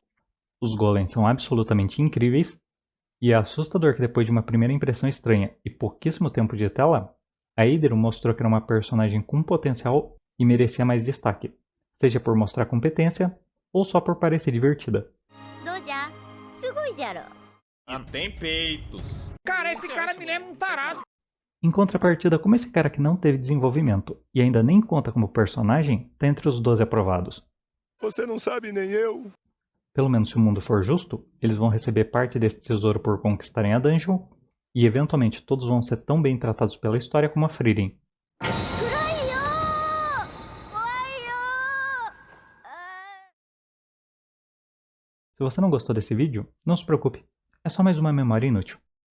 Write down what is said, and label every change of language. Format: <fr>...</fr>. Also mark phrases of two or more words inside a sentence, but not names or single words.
<pt>os golems são absolutamente incríveis, e é assustador que depois de uma primeira impressão estranha e pouquíssimo tempo de tela, a Eidero mostrou que era uma personagem com potencial e merecia mais destaque, seja por mostrar competência ou só por parecer divertida.</pt> <ja>どうじゃすごいじゃろ</ja> <pt>Não tem peitos. Cara, esse cara me lembra um tarado. Em contrapartida, como esse cara que não teve desenvolvimento e ainda nem conta como personagem, tá entre os 12 aprovados. Você não sabe nem eu. Pelo menos se o mundo for justo, eles vão receber parte desse tesouro por conquistarem a dungeon, e eventualmente todos vão ser tão bem tratados pela história como a Frieren.</pt> <ja>暗いよ怖いよ</ja> <pt>Se você não gostou desse vídeo, não se preocupe, é só mais uma memória inútil.</pt>